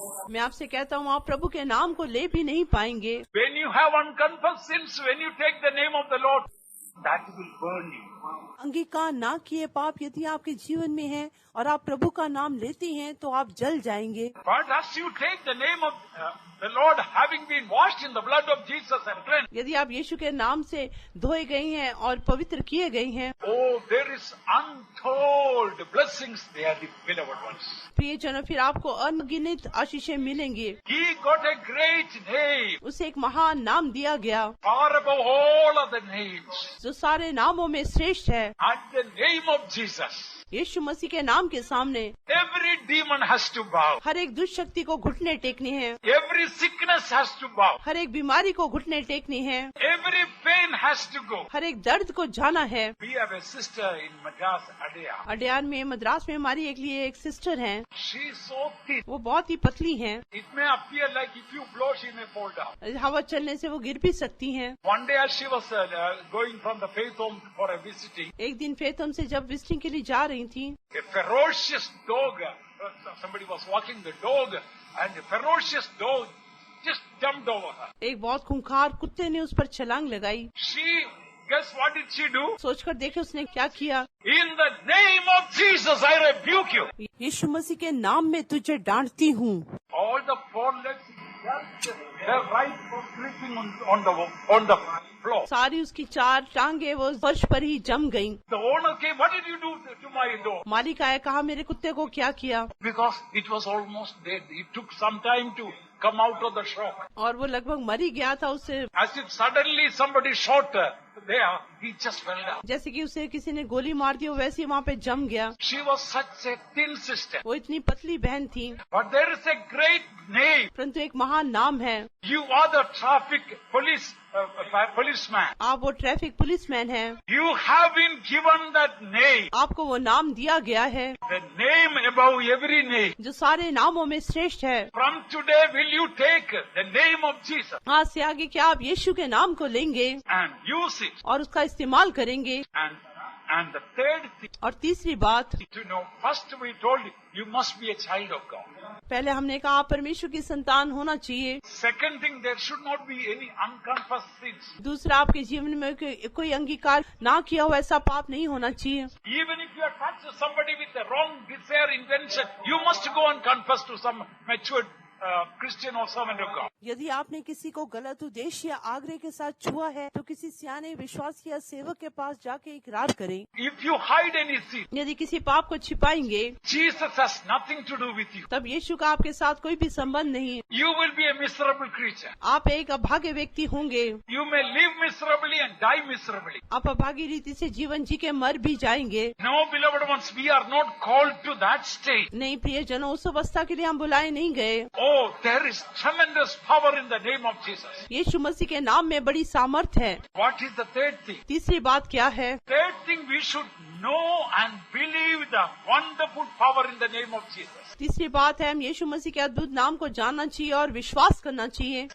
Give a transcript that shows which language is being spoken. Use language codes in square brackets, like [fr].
[hi] मैं आपसे कहता हूँ आप प्रभु के नाम को ले भी नहीं पाएंगे। [en] When you have unconfessed sins, when you take the name of the Lord, that will burn you. [hi] अंगीकार ना किए पाप यदि आपके जीवन में है और आप प्रभु का नाम लेते हैं तो आप जल जाएंगे। [en] But as you take the name of the Lord, having been washed in the blood of Jesus and cleansed, [hi] यदि आप यीशु के नाम से धोए गए हैं और पवित्र किए गए हैं, [en] oh, there is untold blessings there, the beloved ones. [hi] प्रियजनों, फिर आपको अनगिनत आशीषें मिलेंगे। [en] He got a great name, [hi] उसे एक महान नाम दिया गया [en] far above all other names. [hi] जो सारे नामों में श्रेष्ठ है। [en] At the name of Jesus, [hi] यीशु मसीह के नाम के सामने [en] every demon has to bow. [hi] हर एक दुष्ट शक्ति को घुटने टेकने हैं, [en] Every sickness has to bow. [hi] हर एक बीमारी को घुटने टेकने हैं, [en] Every pain has to go. [hi] हर एक दर्द को जाना है। [en] We have a sister in Madras, Adya. [hi] अडयान में, मद्रास में हमारी एक लिए एक सिस्टर हैं। [en] She is so thin. [hi] वो बहुत ही पतली हैं। [en] It may appear like if you blow, she may fall down. [hi] हवा चलने से वो गिर भी सकती हैं। [en] One day as she was going from the faith home for a visiting, [hi] एक दिन फेथम से जब विजिटिंग के लिए जा रही थी, [en] a ferocious dog, somebody was walking the dog, and a ferocious dog just jumped over her. [hi] एक बहुत खूंखार कुत्ते ने उस पर छलांग लगाई। [en] Guess what did she do? [hi] सोचकर देखे उसने क्या किया। [en] In the name of Jesus, I rebuke you. [hi] यीशु मसीह के नाम में तुझे डांटती हूँ। [en] All the four legs, their right was sleeping on the floor. [hi] सारी उसकी चार टांगे वो फर्श पर ही जम गईं। [en] The owner came, what did you do to my dog? [hi] मालिक आया, कहा मेरे कुत्ते को क्या किया। [en] Because it was almost dead. It took some time to come out of the shock. [hi] और वो लगभग मर ही गया था उससे। [en] As if suddenly somebody shot there, he just fell down. [hi] जैसे कि उसे किसी ने गोली मार दी, वैसे ही वहाँ पे जम गया। [en] She was such a thin sister. [hi] वो इतनी पतली बहन थी, [en] But there is a great name. [hi] परंतु एक महान नाम है। [en] You are the traffic policeman. [hi] आप वो ट्रैफिक पुलिसमैन हैं। [en] You have been given that name. [hi] आपको वो नाम दिया गया है [en] The name above every name. [hi] जो सारे नामों में श्रेष्ठ है। [en] From today, will you take the name of Jesus [hi] आज से आगे क्या आप यीशु के नाम को लेंगे [en] and use it? [hi] और उसका इस्तेमाल करेंगे? [en] And the third thing [hi] और तीसरी बात, [en] to know, first we told you must be a child of God. [hi] पहले हमने कहा आप परमेश्वर की संतान होना चाहिए। [en] Second thing, there should not be any unconfessed sins. [hi] दूसरा, आपके जीवन में कोई अंगीकार ना किया हुआ ऐसा पाप नहीं होना चाहिए। [en] Even if you have touched somebody with a wrong desire, intention, you must go and confess to some matured Christian or servant of God. [hi] यदि आपने किसी को गलत उद्देश्य या आग्रह के साथ छुआ है तो किसी सियाने विश्वास या सेवक के पास जाके इकरार करें। [en] If you hide any sin, [hi] यदि किसी पाप को छिपाएंगे [en] Jesus has nothing to do with you. [hi] तब यीशु का आपके साथ कोई भी संबंध नहीं। [en] You will be a miserable creature. [hi] आप एक अभागे व्यक्ति होंगे। [en] You may live miserably and die miserably. [hi] आप अभागी रीति से जीवन जी के मर भी जाएंगे। [en] No, beloved ones, we are not called to that state. [hi] नहीं प्रियजनों, उस अवस्था के लिए हम बुलाए नहीं गए। [en] Oh, there is tremendous power in the name of Jesus. [hi] यीशु मसीह के नाम में बड़ी सामर्थ है। [en] What is the third thing? [hi] तीसरी बात क्या है? [en] Third thing, we should know and believe the wonderful power in the name of Jesus. [hi] तीसरी बात है, हम यीशु मसीह के अद्भुत नाम को जानना चाहिए और विश्वास करना चाहिए।